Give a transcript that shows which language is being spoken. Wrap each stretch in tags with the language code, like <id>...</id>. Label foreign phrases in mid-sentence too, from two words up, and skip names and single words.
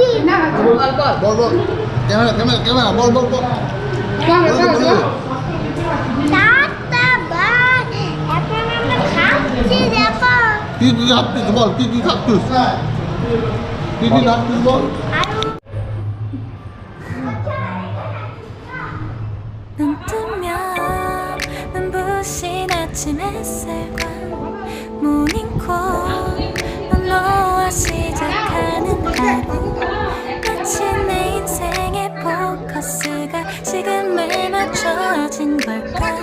<bn>বল ক্যামেরা বল টাটা বাই, এখন আমরা খাচ্ছি। দেখো কি খাচ্ছিস বল, কি খাচ্ছিস বল।</bn> <ko>눈 뜨면 눈부신 아침 햇살과 모닝콜, 넌 너와 시작하는 하루, 마치 내 인생의 포커스가 지금에 맞춰진 걸까.</ko>